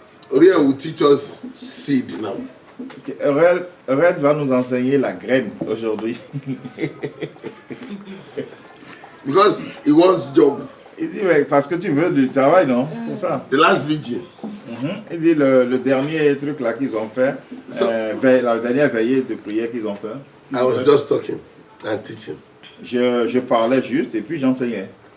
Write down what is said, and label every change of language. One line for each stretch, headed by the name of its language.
English: Auria will teach us seed now. Okay.
French: Red va nous enseigner la graine aujourd'hui.
English: Because he wants job.
French: Il dit, mais parce que tu veux du travail, non? C'est ça.
English: The last vigil.
French: Il dit le dernier truc là qu'ils ont fait, la dernière veillée de prière qu'ils ont fait.
English: I was just talking and teaching.
French: Je parlais juste et puis j'enseignais.